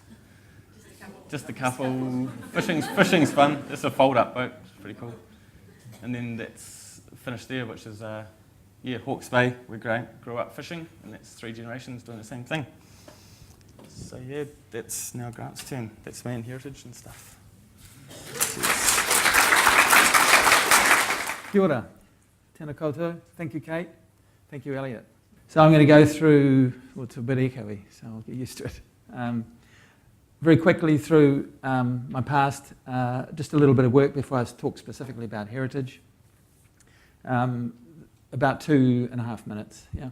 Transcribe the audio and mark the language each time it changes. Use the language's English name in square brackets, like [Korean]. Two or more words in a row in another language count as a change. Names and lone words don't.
[English] Just a couple. Fishing's fun. It's a fold-up boat. It's pretty cool. And then that's finished there, which is Hawke's Bay. We grew up fishing, and that's 3 generations doing the same thing. So yeah, that's now Grant's turn. That's me and heritage and stuff. [Māori] Kia ora. Tēnā koutou. [English] Thank you, Kate. Thank you, Elliott. So I'm going to go through, well, it's a bit echoey, so I'll get used to it. Very quickly through my past, just a little bit of work before I talk specifically about heritage. About 2.5 minutes, yeah.